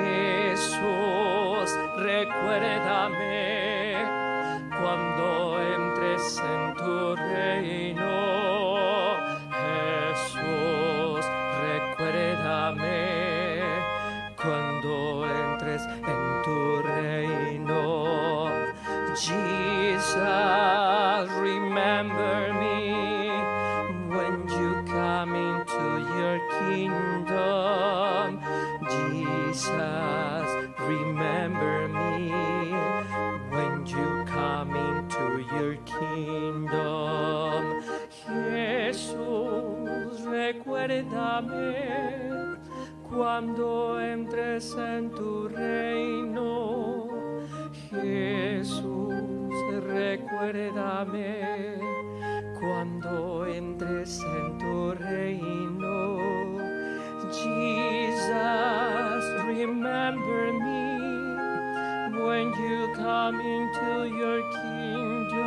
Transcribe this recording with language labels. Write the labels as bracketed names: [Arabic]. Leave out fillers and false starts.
[Spanish] Jesús, recuérdame cuando entres en tu reino. Jesús, recuérdame cuando entres en tu reino. [English] Jesus, remember me when you come into your kingdom. Jesus, remember me when you come into your kingdom. [Spanish] Jesús, recuérdame cuando entres en tu reino. Jesús, recuérdame cuando entres en tu reino. [English] Jesus, remember me when you come into your kingdom.